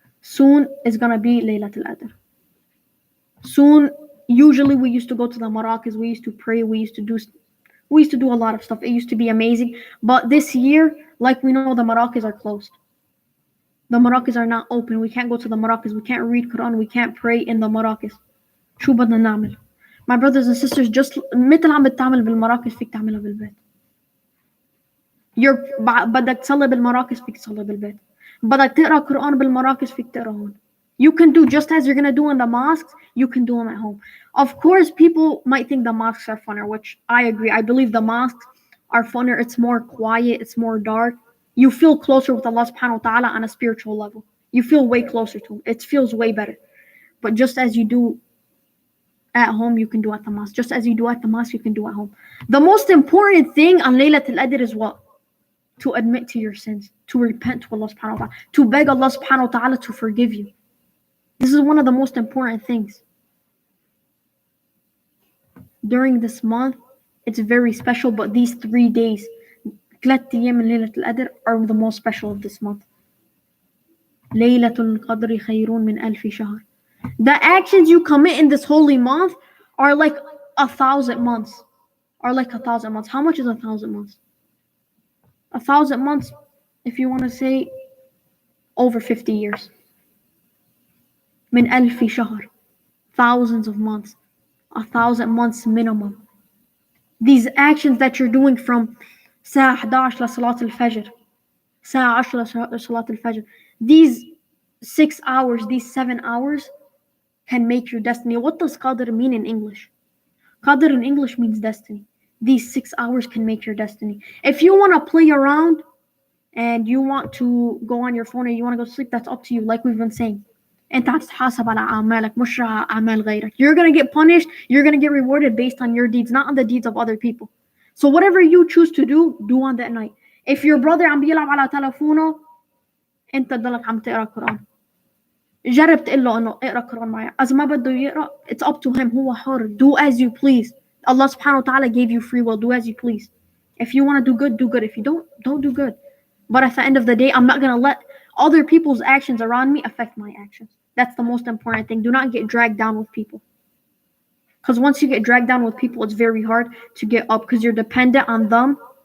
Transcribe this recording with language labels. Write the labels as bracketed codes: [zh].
[en] Soon is going to be Laylatul Qadr. Soon, usually we used to go to the Maraqis, we used to pray, we used to do a lot of stuff. It used to be amazing. But this year, like we know, the Maraqis are closed. The Maraqis are not open. We can't go to the Maraqis. We can't read Quran. We can't pray in the Maraqis. [ar] شو بدنا نعمل? [en] My brothers and sisters, just [ar] مثل عم بتعمل بالمراكز فيك تعملها بالبيت. بدك تصلي بالمراكز فيك تصلي بالبيت. بدك تقرا قرآن بالمراكز فيك تقرا هون. [en] You can do just as you're gonna do in the mosques, you can do them at home. Of course, people might think the mosques are funner, which I agree. I believe the mosques are funner. It's more quiet, it's more dark. You feel closer with Allah subhanahu wa ta'ala on a spiritual level. You feel way closer to him. It feels way better. But just as you do at home, you can do at the mosque. Just as you do at the mosque, you can do at home. The most important thing on Laylatul Qadr is what? To admit to your sins, to repent to Allah subhanahu wa ta'ala, to beg Allah subhanahu wa ta'ala to forgive you. This is one of the most important things. During this month, it's very special, but these 3 days, [ar] 3 أيام من ليلة القدر, [en] are the most special of this month. [ar] ليلة القدر خير من ألف شهر. [en] The actions you commit in this holy month are like 1,000 months. Are like 1,000 months. How much is 1,000 months? 1,000 months, if you want to say, over 50 years. [ar] من ألف شهر. [en] Thousands of months. 1,000 months minimum. These actions that you're doing from [ar] الساعة 11 لصلاة الفجر, الساعة 10 لصلاة الفجر, [en] these 6 hours, these 7 hours can make your destiny. What does qadr mean in English? Qadr in English means destiny. These 6 hours can make your destiny. If you want to play around and you want to go on your phone and you want to go to sleep, that's up to you, like we've been saying. [ar] انت هتتحاسب على أعمالك مش أعمال غيرك. [en] You're going to get punished, you're going to get rewarded based on your deeds, not on the deeds of other people. So whatever you choose to do on that night. If your brother [ar] عم بيلعب على تلفونه, انت تضلك عم تقرا قرآن. جرب تقول له انه اقرا قرآن معي. إذا ما بده يقرا, [en] it's up to him. [ar] هو حر. [en] Do as you please. Allah subhanahu wa ta'ala gave you free will. Do as you please. If you want to do good, do good. If you don't do good. But at the end of the day, I'm not going to let other people's actions around me affect my actions. That's the most important thing. Do not get dragged down with people. Because once you get dragged down with people, it's very hard to get up because you're dependent on them.